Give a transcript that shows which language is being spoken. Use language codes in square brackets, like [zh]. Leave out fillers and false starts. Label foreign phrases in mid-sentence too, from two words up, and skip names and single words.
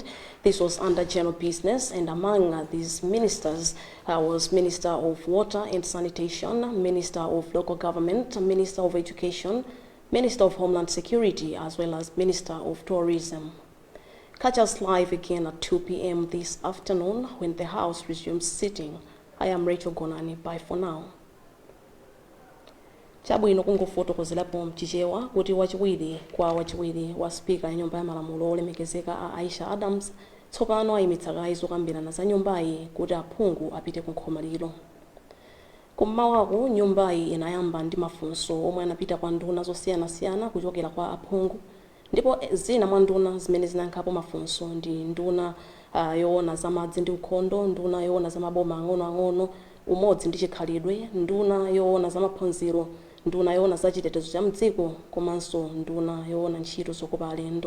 [en] This was under general business, and among these ministers was Minister of Water and Sanitation, Minister of Local Government, Minister of Education, Minister of Homeland Security, as well as Minister of Tourism. Catch us live again at 2 p.m. this afternoon when the House resumes sitting. I am Rachel Gonani. Bye for now. [ny] Chabu inokungofotokozelapo mchichewa kuti wachiwiri kwa wachiwiri wa Speaker nyumba ya malamulo olemekezeka Aisha Adams tsopano ayimitsaka izokambirana za nyumbayi kuti aphungu apite ku nkhomaliro. Kummawaku nyumbayi inayamba ndi mafunso omwe anapita kwa nduna zosiyanasiyana kuchokera kwa aphungu, ndipo zina mwa nduna zimene zinayankhapo mafunso ndi nduna yoona za madzi ndi ukhondo, nduna yoona za maboma ang'onoang'ono, umodzi ndi chikhalidwe, nduna yoona za maphunziro, nduna yoona za chitetezo cha mdziko, komanso nduna yoona ntchito zokopa alendo.